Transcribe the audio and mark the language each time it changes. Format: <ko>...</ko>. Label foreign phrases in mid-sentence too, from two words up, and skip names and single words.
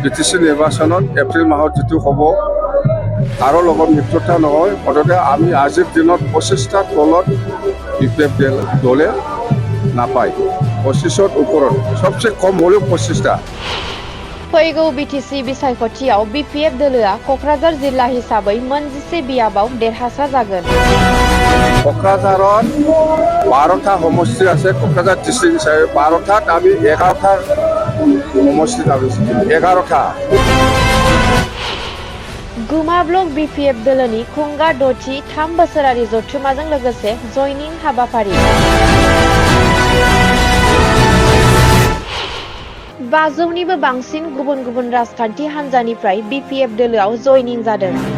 <as>বিটিসি নিৰ্বাচনত এপ্ৰিল মাহত যেটো হ'ব কাৰো লগত মিত্ৰতা নহয় মুঠতে আমি আজিৰ দিনত 25টা তলত বিপিএফ দলে নাপায় 25ৰ ওপৰত সবচেয়ে কম হলেও 25টা</as> <brx>फैगौ बिटिसि बिसायख'थियाव बिपिएफ दोलोआ क'क्राझार जिल्ला हिसाबै मोनजिसे बियाबाव देरहासार जागोन।</brx> <as>क'क्राझारत 12টা সমষ্টি আছে क'क्राझार</as> <brx>डिस्ट्रिक्ट हिसाबै</brx> <as>12টাত আমি 11টা সমষ্টিত আমি 11টা</as> <brx>गुमा ब्लक बिपिएफ दोलोनि खुंगा दथि 3 बोसोरारि जथुमाजों लोगोसे जयनिं हाबाफारि 500निबो बांसिन गुबुन गुबुन राजखान्थि हान्जानिफ्राय बिपिएफ दोलोआव जयनिं जादों।</brx>